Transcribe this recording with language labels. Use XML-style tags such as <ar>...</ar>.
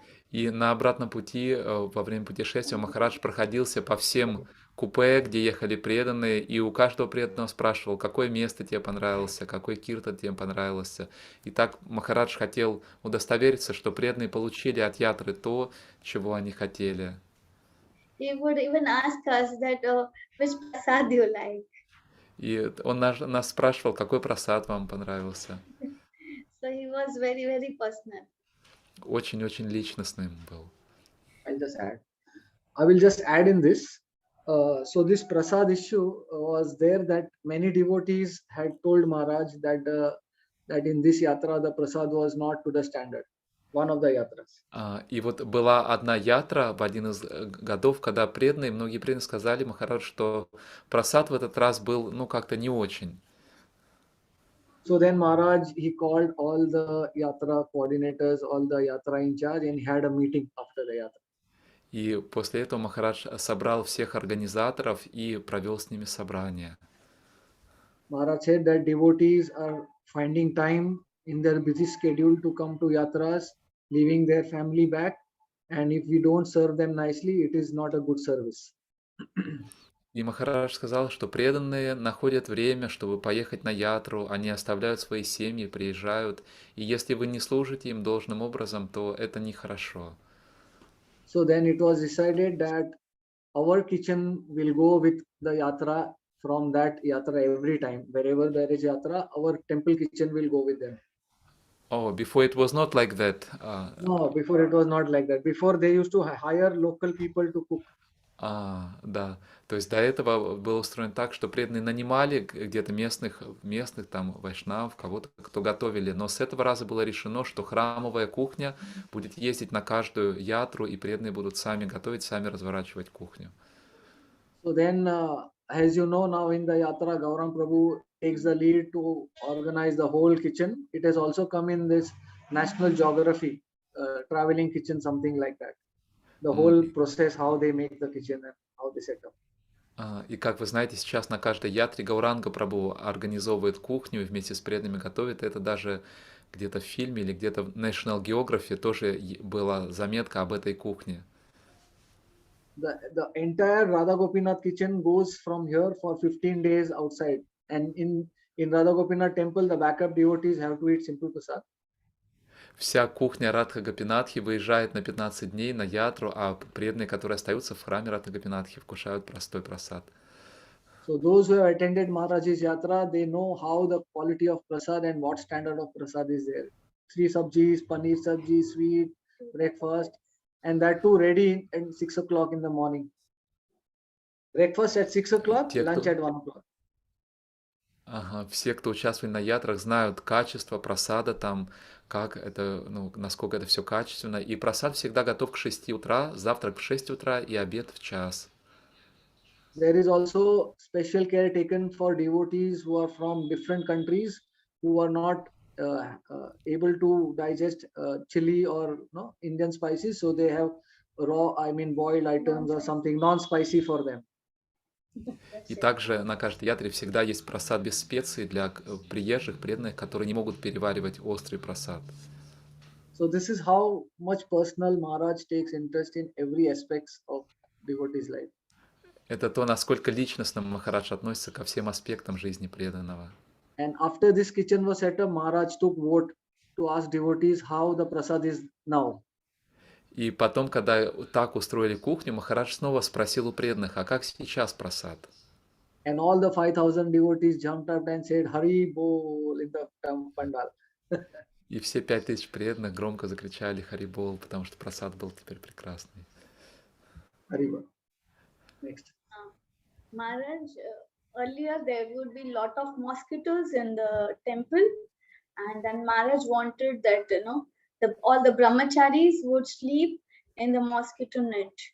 <ru>И на обратном пути, во время путешествия, Махарадж проходился по всем купе, где ехали преданные, и у каждого преданного спрашивал, какое место тебе понравилось, какой киртан тебе понравился. И так Махарадж хотел удостовериться, что преданные получили от ятры то, чего они хотели.</ru> <en>He would even ask us that which prasad you like.</en> <ru>И он нас спрашивал, какой прасад вам понравился.</ru> <en>So he was very, very personal.</en> <ru>Очень-очень личностным был.</ru> <en>I will just add in this. So this prasad issue was there that many devotees had told Maharaj that in this yatra the prasad was not to the standard. One of the yatras.</en> <ru>И вот была одна ятра в один из годов, когда многие преданные сказали Махарадж, что прасад в этот раз был, как-то не очень.</ru> <en>So then Maharaj, he called all the yatra coordinators, all the yatra in charge, and he had a meeting after the yatra.</en> <ru>И после этого Махарадж собрал всех организаторов и провел с ними собрание.</ru> <en>Maharaj said that devotees are finding time in their busy schedule to come to yatras, leaving their family back, and if we don't serve them nicely, it is not a good service.</en> <ru>И Махарадж сказал, что преданные находят время, чтобы поехать на ятру, они оставляют свои семьи, приезжают, и если вы не служите им должным образом, то это нехорошо.</ru> <en>So then it was decided that our kitchen will go with the yatra from that yatra every time. Wherever there is yatra, our temple kitchen will go with them. Oh, before it was not like that. No, before it was not like that. Before they used to hire local people to cook.</en> <ru>Да. То есть до этого было устроено так, что преданные нанимали где-то местных там вайшнав, кого-то, кто готовили. Но с этого раза было решено, что храмовая кухня будет ездить на каждую ятру, и преданные будут сами готовить, сами разворачивать кухню.</ru> <en>So then, as you know, now in the Yatra, Gaurang Prabhu takes the lead to organize the whole kitchen. It has also come in this National Geography, traveling kitchen, something like that. The whole process, how they make the kitchen and how they set up.</en> <ru>И как вы знаете, сейчас на каждой ятре Гауранга Прабху организовывает кухню и вместе с преданными готовит. Это даже где-то в фильме или где-то в National Geography тоже была заметка об этой кухне.</ru> <en>The entire Radha Gopinath kitchen goes from here for 15 days outside. And in Radha Gopinath temple, the backup devotees have to eat simple prasad.</en> <ru>Вся кухня Радха Гопинатхи выезжает на 15 дней на ятру, а преданные, которые остаются в храме Радха Гопинатхи, вкушают простой прасад.</ru> <en>So those who have attended Maharaj's Yatra, they know how the quality of prasad and what standard of prasad is there. 3 sabjis, paneer sabji, sweet, breakfast, and that too ready at 6 o'clock in the morning. Breakfast at 6 o'clock, lunch at 1 o'clock.</en> <ru>Все, кто участвовали на ятрах, знают качество прасада там, как это, насколько это все качественно. И прасад всегда готов к 6 утра, завтрак в 6 утра и обед в час.</ru> <en>There is also special care taken for devotees who are from different countries who are not able to digest chili or Indian spices, so they have boiled items or something non-spicy for them.</en> <ru>И также на каждой ятре всегда есть прасад без специй для приезжих, преданных, которые не могут переваривать острый прасад.</ru> <en>So this is how much personal Maharaj takes interest in every aspect of devotee's life.</en> <ru>Это то, насколько личностно Махарадж относится ко всем аспектам жизни преданного.</ru> <en>And after this kitchen was set up, Maharaj took vote to ask devotees how the prasad is now.</en> <ru>И потом, когда так устроили кухню, Махарадж снова спросил у преданных, а как сейчас прасад?</ru> <en>And all the 5,000 devotees jumped up and said, Hari Bol in the pandal.</en> <ru>И все 5000 преданных громко закричали Харибол, потому что прасад был теперь прекрасный.</ru> <en>Haribol. Next. Maharaj, earlier there would be lot of mosquitoes in the temple, and then Maharaj wanted that all the brahmacharis would sleep in the mosquito net.</en>